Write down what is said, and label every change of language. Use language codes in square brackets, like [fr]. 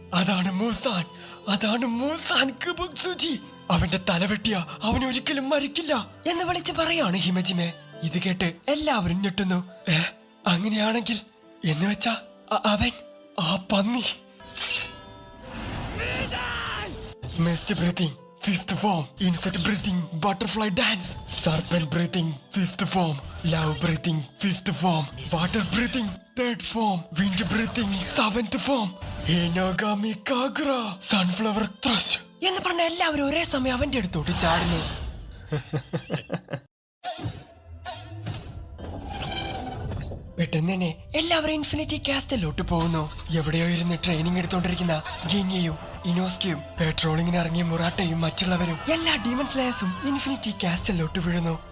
[ml] അതാണ് മൂസാൻ, അതാണ് മൂസാൻ കിബുക്സുജി. അവന്റെ തലവെട്ടിയ അവൻ ഒരിക്കലും മരിക്കില്ല എന്ന് വിളിച്ച് പറയാണ് ഹിമജിമെ. ഇത് കേട്ട് എല്ലാവരും ഞെട്ടുന്നു. അങ്ങനെയാണെങ്കിൽ എന്ന് വെച്ചാ അവൻ ആ പന്നി. [en] Mist breathing, fifth form. Insect breathing, butterfly dance. Serpent breathing, fifth form. Love breathing, fifth form. Water breathing, third form. Wind breathing, seventh form. Hinagami Kagura, sunflower thrust. [ml] എന്ന് പറഞ്ഞ എല്ലാവരും ഒരേ സമയം അവന്റെ അടുത്തോട്ട് ചാടുന്നു. പെട്ടെന്ന് തന്നെ എല്ലാവരും ഇൻഫിനിറ്റി കാസ്റ്റലിലോട്ട് പോകുന്നു. എവിടെയോ ഇരുന്ന് ട്രെയിനിങ് എടുത്തോണ്ടിരിക്കുന്ന ഗിനിയയും ഇനോസ്കിയും പെട്രോളിങ്ങിന് ഇറങ്ങിയ മുറാട്ടയും മറ്റുള്ളവരും എല്ലാ ഡീമൺ സ്ലേയേഴ്സും ഇൻഫിനിറ്റി കാസ്റ്റലിലോട്ട് വീഴുന്നു.